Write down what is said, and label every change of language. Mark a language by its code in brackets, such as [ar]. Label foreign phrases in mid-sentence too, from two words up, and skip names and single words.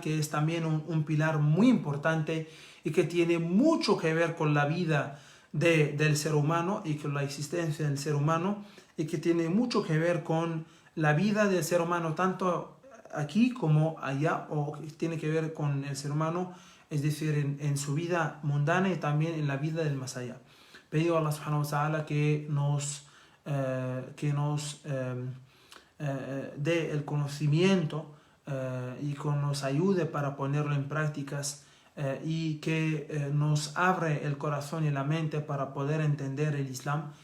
[es] que es también un pilar muy importante y que tiene mucho que ver con la vida del ser humano y con la existencia del ser humano, y que tiene mucho que ver con la vida del ser humano, tanto aquí como allá, o tiene que ver con el ser humano, es decir, en su vida mundana y también en la vida del más allá. Pido a Allah [ar] سبحانه وتعالى [es] que nos dé el conocimiento y que nos ayude para ponerlo en prácticas, y que nos abre el corazón y la mente para poder entender el